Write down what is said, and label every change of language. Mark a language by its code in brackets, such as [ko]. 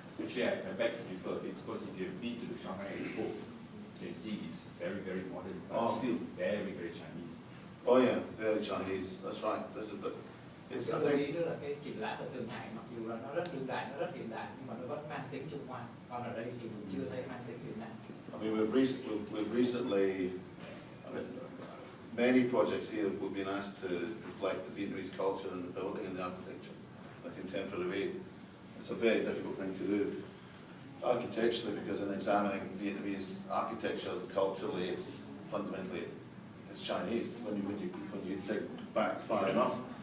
[en] Actually, I beg to differ, because if you've been to the Shanghai Expo, you can see it's very, very modern, but still very, very Chinese. Oh yeah, very Chinese, that's right. This is, but it's, I [vi] Cái [en] think, [vi] ý đó là cái triển lãm ở Thượng Hải, mặc dù là nó rất đương đại, nó rất hiện đại, nhưng mà nó vẫn mang tính Trung Hoa. Còn ở đây thì mình chưa thấy mang tính Việt Nam. [en] I mean, we've recently, I mean, many projects here have been asked to reflect the Vietnamese culture in the building and the architecture in a contemporary way. It's a very difficult thing to do architecturally, because in examining Vietnamese architecture culturally, it's fundamentally Chinese when you dig back far enough.